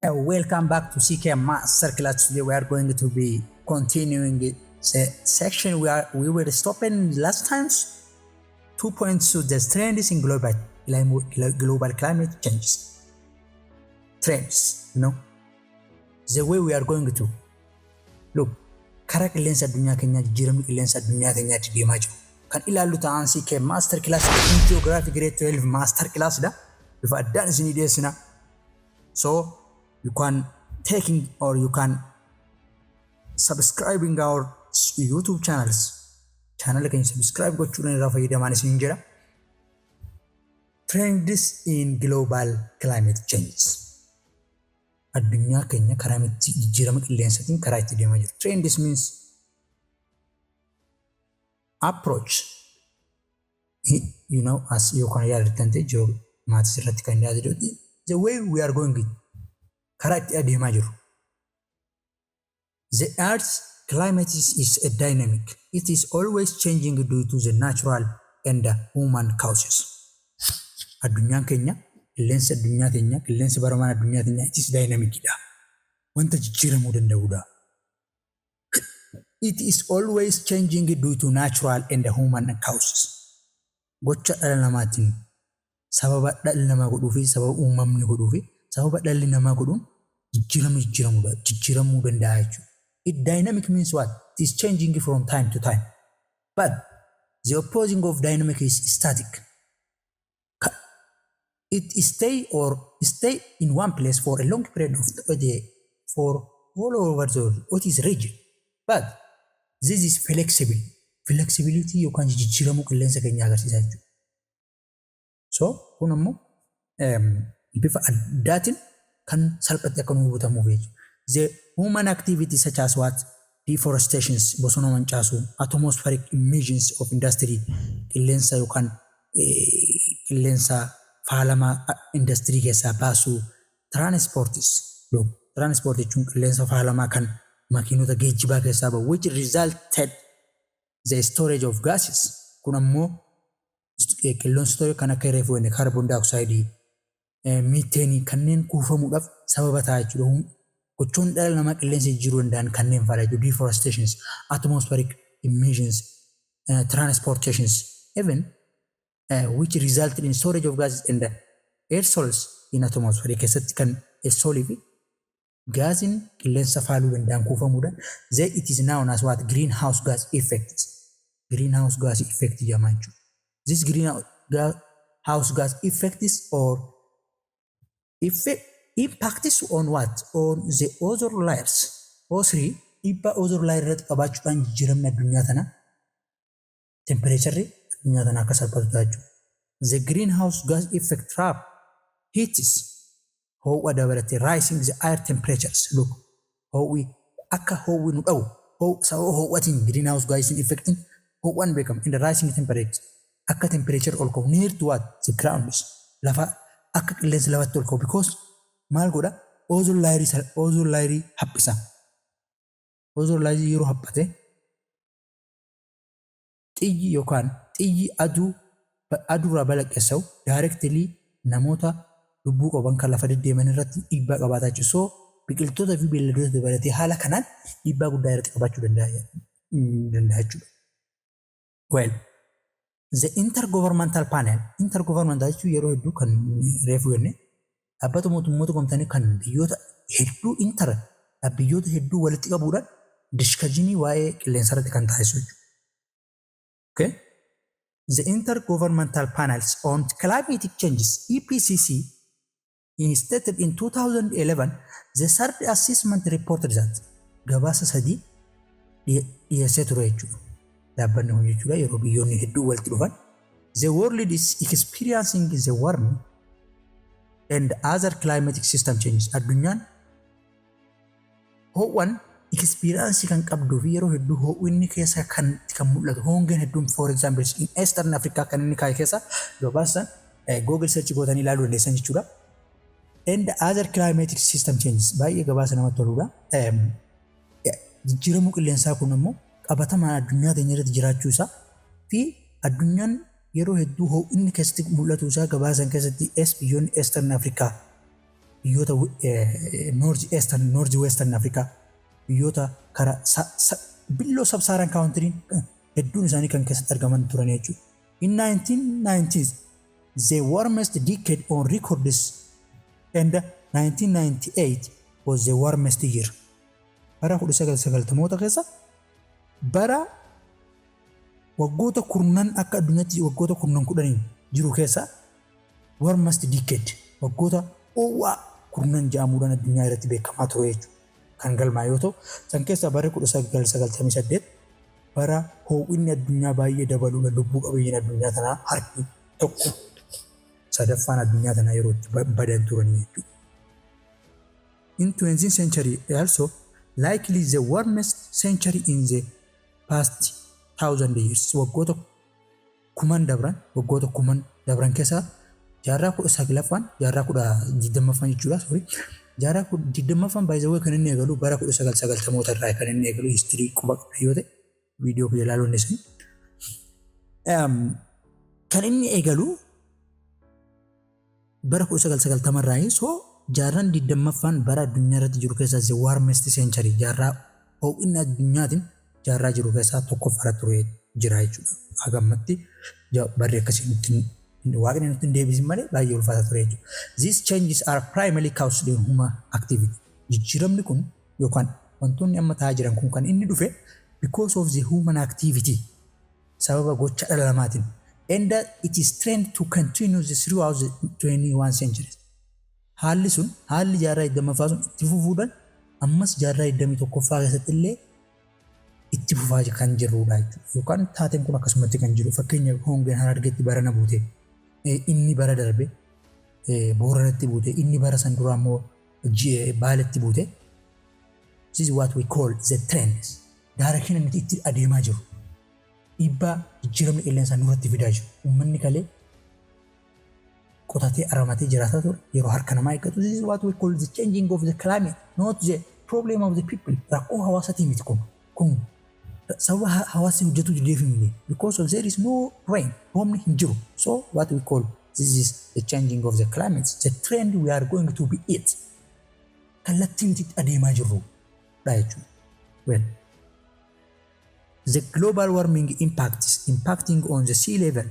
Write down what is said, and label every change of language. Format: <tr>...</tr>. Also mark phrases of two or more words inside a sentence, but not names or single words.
<en>Welcome back to CK Master Class. Today we are going to be continuing the section where we were stopping last times. 2 points to the trends in global climate changes. Trends, the way we are going to look.</en> <om>Karaa qilleensa addunyaa keenyaa jijjiiramni qilleensa addunyaa keenyaatti deemaa jiru. Kan ilaallu ta'an CK Master Class Geography Grade 12 Master Class da. Bifa addaan isinii dhiyeessina.</om> <en>So you can taking or you can subscribing our YouTube channels. Channel can subscribe</en> <om>gochuudhaan irraa fayyadamaan isin jira.</om> <en>Trends in global climate change.</en> <om>Addunyaa keenya karaa itti jijjiirama qilleensaatiin karaa itti deemaa jiru.</om> <en>Trends means approach. As you can</en> <om>yaadatan ta'e maatis irratti kan yaadatu</om> <en>the way we are going</en> <om>karaa itti adeemaa jiru.</om> <en>The Earth's climate is a dynamic. It is always changing due to the natural and the human causes.</en> <om>Addunyaan keenya qilleensa addunyaa keenya qilleensa baramaan addunyaa keenya</om> <en>it is dynamic</en> <om>dha. Wanta jijjiiramuu danda'udha.</om> <en>It is always changing due to natural and the human causes.</en> <om>Gocha dhala namaatiin sababa dhalli namaa godhuu fi sababa uumamni godhuu fi sababa dhalli namaa godhuun jijjiiramuu danda'a jechuudha.</om> <en>It dynamic means what? It is changing from time to time. But the opposing of dynamic is static. It stay in one place for a long period of for all over the world. It is rigid. But this is flexible.</en> <om>Flexibility yookaan jijjiiramuu qilleensa keenyaa agarsiisaa jechuudha. So kun ammoo bifa addaatiin kan salphatti akka nu hubatamuuf jechuudha.</om> <en>The human activities such as what?</en> <om>Deforestations, bosona mancaasuu,</om> <en>atmospheric emissions of industry,</en> <om>qilleensa yookaan qilleensa faalamaa industry keessaa baasuu, transport jechuun qilleensa faalamaa kan makiinota geejjibaa keessaa bahu,</om> <en>which resulted the storage of gases.</en> <om>Kun ammoo qilleensa kan akka reefuu</om> <en>carbon dioxide,</en> <om>methane kanneen kuufamuudhaaf sababa ta'a jechuudha. Gochoon dhala namaa qilleensa jijjiiruu danda'an kanneen fa'aadha jechuudha.</om> <en>Deforestations, atmospheric emissions, transportations, even which resulted in storage of gases in the aerosols in atmosphere</en> <om>keessatti kan aerosol fi gaasiin qilleensa faaluu danda'an kuufamuudhaan</om> <en>it is known as what? Greenhouse gas effect. Greenhouse gas effect</en> <om>jedhama jechuudha.</om> <en>This greenhouse gas effects or impacts on what? On the ozone layers.</en> <om>O3 dhiibbaa</om> <en>ozone layer</en> <om>irratti qabaachuudhaan jijjiiramni addunyaa tana temperature addunyaa tana akka salphatu jechuudha.</om> <en>The greenhouse gas effect trap heats</en> <om>ho'a dabalatee</om> <en>rising the air temperatures. Look,</en> <om>ho'i akka ho'i nu dhawu sababa ho'atiin</om> <en>greenhouse gas effecting</en> <om>ho'aan beekama</om> <en>in the rising temperature</en> <om>akka temperature ol ka'u</om> <en>near to what? The ground</en> <om>lafa akka qilleensa lafatti ol ka'u because maal godha?</om> <en>Ozone layer</en> <om>haphisa.</om> <en>Ozone layer</en> <om>yeroo haphate xiyyi yookaan xiyyi aduurraa balaqqeessa'u directly namoota lubbuu qaban kan lafa deddeeman irratti dhiibbaa qabaataa jiru. So biqiltoota fi beelladoota dabalatee haala kanaan dhiibbaa guddaa irratti qabaachuu danda'a jechuudha.</om> <en>Well, the intergovernmental panel</en> <om>jechuun yeroo hedduu kan reefu jenne dhaabbata mootummoota gamtanii kan biyyoota hedduu walitti qabuudhaan diskajinii waa'ee qilleensa irratti kan taasisu jechuudha.</om> <en>Okay? The Intergovernmental Panels on Climatic Changes (EPCC) stated in 2011 the third assessment reported that</en> <om>gabaasa sadii dhiyeessee ture jechuudha. Dhaabbanni kun jechuudha yeroo biyyoonni hedduu walitti dhufan</om> <en>the world is experiencing the warming and other climatic system changes.</en> <om>Addunyaan ho'uun experience kan qabduu fi yeroo hedduu ho'uunni keessa kan mul'atu hongeen hedduun</om> <en>for example in Eastern Africa</en> <om>kan inni kaa'e keessa gabaasan Google search gootanii ilaaluu dandeessan jechuudha.</om> <en>And other climatic system changes</en> <om>baay'ee gabaasa namatti toludha. Jijjiiramuu qilleensaa kun immoo qabatamaan addunyaa keenya irratti jiraachuu isaa fi addunyaan yeroo hedduu ho'inni keessatti mul'atu isaa gabaasan keessatti biyyoonni Eastern Africa biyyoota North Western Africa biyyoota karaa</om> <en>below sub-Saharan country</en> <om>hedduun isaanii kan keessatti argaman turan jechuudha.</om> <en>In 1990s, the warmest decade on records and 1998 was the warmest year.</en> <om>Bara 1990 keessa bara waggoota kurnan akka addunyaatti waggoota kurnan kudhaniin jiru keessa</om> <en>warmest decade</en> <om>waggoota oowwaa kurnan ja'amuudhaan addunyaa irratti beekamaa ture jechuudha. Kan galmaa yoo ta'u san keessa bara 1998 bara ho'inni addunyaa baay'ee dabaluudha lubbuu qabeeyyiin addunyaa tanaa harki tokko sadaffaan addunyaa tanaa yeroo itti badan turanii jechuudha.</om> <en>In 20th century also likely the warmest century in the past 1000 years.</en> <om>Waggoota kuman dabran keessa jaarraa 19ffaan jaarraa 20ffaan jechuudha. Jaarraa 20ffaan baay'ee kan inni eegalu bara 1990 irraa kan inni eegalu history quba yoo ta'e viidiyoo fi ilaaluun isaa kan inni eegalu bara 1990 irraa so jaarraan 20ffaan bara addunyaa irratti jiru keessaa</om> <en>the warmest century</en> <om>jaarraa ho'inni addunyaatiin jaarraa jiru keessaa tokkoffaa ture jira jechuudha. Hagammatti barri akkasii nutti waaqni nutti deebisin malee baay'ee ulfaata ture jechuudha.</om> <en>These changes are primarily caused by human activity.</en> <om>Jijjiiramni kun yookaan wantoonni amma ta'aa jiran kun kan inni dhufe</om> <en>because of the human activity</en> <om>sababa gocha dhala namaatiin</om> <en>and that it is trained to continue throughout the 21st century.</en> <om>Haalli jaarraa 20ffaa sun itti fufuudhaan ammas jaarraa 21ffaa keessatti illee itti fufaa kan jirudha jechuudha. Yookaan taateen kun akkasumatti kan jiru fakkeenyaaf hongeen Harargeetti barana buute inni bara darbe Booranatti buute inni bara san duraa immoo Baaletti buute.</om> <en>This is what we call the trends.</en> <om>Direction inni itti adeemaa jiru. Dhiibbaa jijjiiramni qilleensaa nurratti fidaa jiru. Uummanni kalee qotatee aramatee jiraataa ture yeroo harka namaa eeggatu.</om> <en>This is what we call the changing of the climate, not the problem of the people.</en> <om>Rakkoo hawaasatii miti kun sababa hawaasni hojjetu jireefi</om> <en>because of there is no rain,</en> <om>roobni hin jiru.</om> <en>So what we call this is the changing of the climate, the trend we are going to be it.</en> <om>Kallattii nuti adeemaa jirru dha jechuudha.</om> <en>Well, the global warming impact is impacting on the sea level.</en>